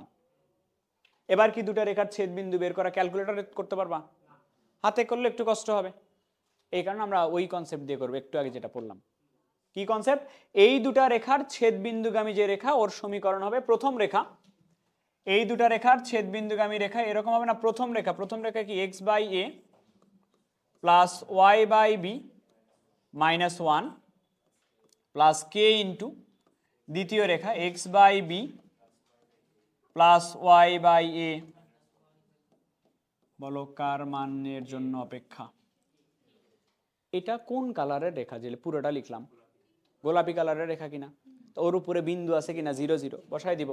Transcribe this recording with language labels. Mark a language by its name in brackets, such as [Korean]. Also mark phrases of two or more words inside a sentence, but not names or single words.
[Bangla] এবার কি দুটা রেখার ছেদ বিন্দু বের করা ক্যালকুলেটরে করতে পারবা? হাতে করলে একটু কষ্ট হবে, এই কারণে আমরা ওই কনসেপ্ট দিয়ে করবো, একটু আগে যেটা পড়লাম। কি কনসেপ্ট? এই দুটা রেখার ছেদ বিন্দুগামী যে রেখা, ওর সমীকরণ হবে প্রথম রেখা। এই দুটা রেখার ছেদ বিন্দুগামী রেখা এরকম হবে না? প্রথম রেখা কি? x/a + y/b -1 + k * দ্বিতীয় রেখা x/b [English] plus y by a, [Bangla] বলো কার মানের জন্য অপেক্ষা। এটা কোন কালারের রেখা, যে পুরোটা লিখলাম গোলাপি কালারের রেখা কিনা, তো ওর উপরে বিন্দু আছে কিনা 0 0 বসাই দিব।